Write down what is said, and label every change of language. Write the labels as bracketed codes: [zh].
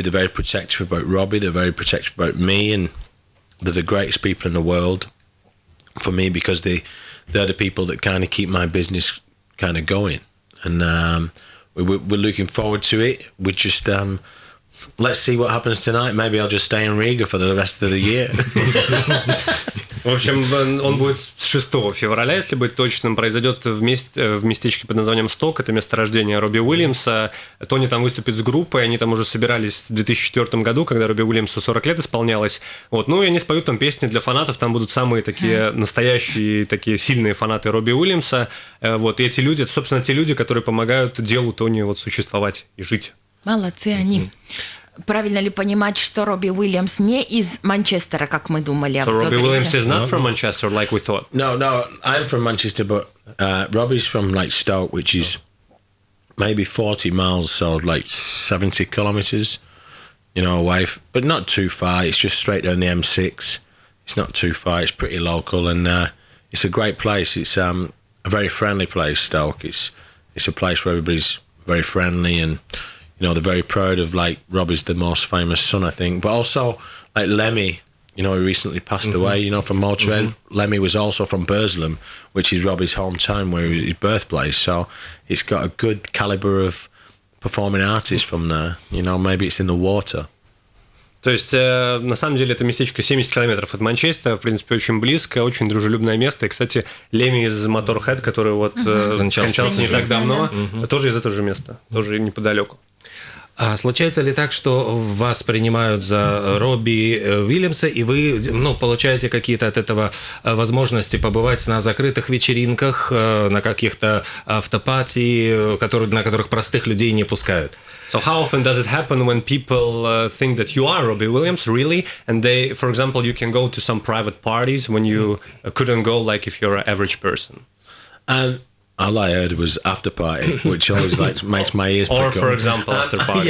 [en] They're very protective about Robbie, they're very protective about me, and they're the greatest people in the world for me because they're the people that kind of keep my business kind of going. And we're looking forward to it. We just let's see what happens tonight. Maybe I'll just stay in Riga for the rest of the year. [ru] В общем, он будет 6 февраля, если быть точным, произойдет в местечке под названием Сток, это место рождения Робби Уильямса. Тони там выступит с группой, они там уже собирались в 2004 году, когда Робби Уильямсу 40 лет исполнялось. Вот. Ну и они споют там песни для фанатов, там будут самые такие настоящие, такие сильные фанаты Робби Уильямса. Вот. И эти люди, это, собственно, те люди, которые помогают делу Тони вот существовать и жить. Молодцы они. Правильно ли понимать, что Робби Уильямс не из Манчестера, как мы думали? [en] So Робби Уильямс is not from Manchester, like we thought. No, I'm from Manchester, but Robbie's from like Stoke, which is maybe 40 miles, so like 70 kilometres, away, but not too far. It's just straight down the M6. It's not too far. It's pretty local, and it's a great place. It's a very friendly place, Stoke. It's a place where everybody's very friendly and. They're very proud of, like, Robbie's the most famous son, I think. But also, like, Lemmy, he recently passed away, from Motorhead. Lemmy was also from Burslem, which is Robbie's hometown, where his birthplace. So it's got a good caliber of performing artists from there. Maybe it's in the water. [ru] То есть, на самом деле, это местечко 70 километров от Манчестера, в принципе, очень близко, очень дружелюбное место. И, кстати, Леми из Motorhead, который вот скончался не так давно, тоже из этого же места, тоже неподалеку. А случается ли так, что вас принимают за Робби Уильямса, и вы, получаете какие-то от этого возможности побывать на закрытых вечеринках, на каких-то автопати, на которых простых людей не пускают? [en] So how often does it happen when people think that you are Robbie Williams, really? And they, for example, you can go to some private parties when you couldn't go, like if you're an average person? All I heard was after party, which always makes my ears prick up. Or, for example, after party.